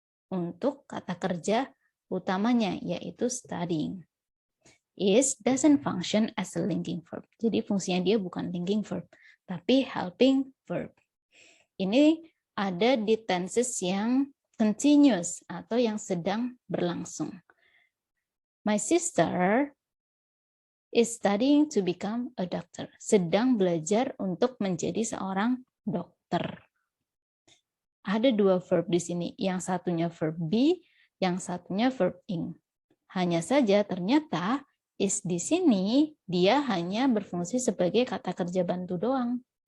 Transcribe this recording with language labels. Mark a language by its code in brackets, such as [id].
[id] Untuk kata kerja utamanya yaitu studying. [en] Is doesn't function as a linking verb. [id] Jadi fungsinya dia bukan linking verb, tapi helping verb. Ini ada di tenses yang continuous atau yang sedang berlangsung. [en] My sister is studying to become a doctor. [id] Sedang belajar untuk menjadi seorang dokter. Ada dua verb di sini. Yang satunya verb be, yang satunya verb ing. Hanya saja ternyata is di sini dia hanya berfungsi sebagai kata kerja bantu doang.